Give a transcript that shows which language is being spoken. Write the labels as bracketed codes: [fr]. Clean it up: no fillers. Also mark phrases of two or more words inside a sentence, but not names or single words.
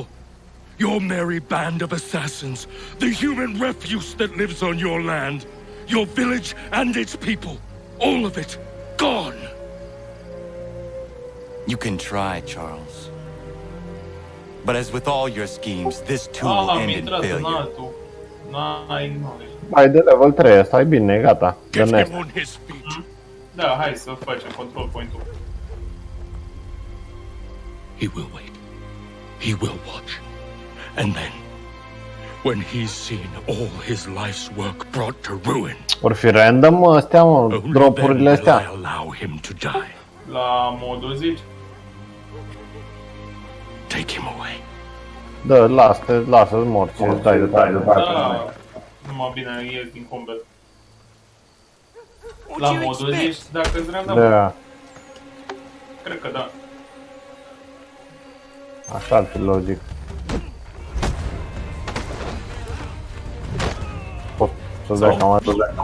[en] Your merry band of assassins, the human refuse that lives on your land, your village and its people, all of it, gone. You can try, Charles. But as with all your schemes, this too will end in failure. [ro] Hai de level 3, stai bine, gata. [en] Get him on his feet. [ro] Da, hai să facem [en] control point- [ro] ul. [en] He will wait. He will watch. And then, when he's seen all his life's work brought to ruin, [ro] or fi random astea, mă, dropurile astea. [en] I allow him to die. [ro] La modul zici? [en] Take him away. [ro] Da, lasă-l mor, ce îți dai de parte. Da, numai bine ies din combat. La modul zici, dacă-ți random? Da. Cred că da. Așa ar fi logic. Poți să-ți dai cam atât.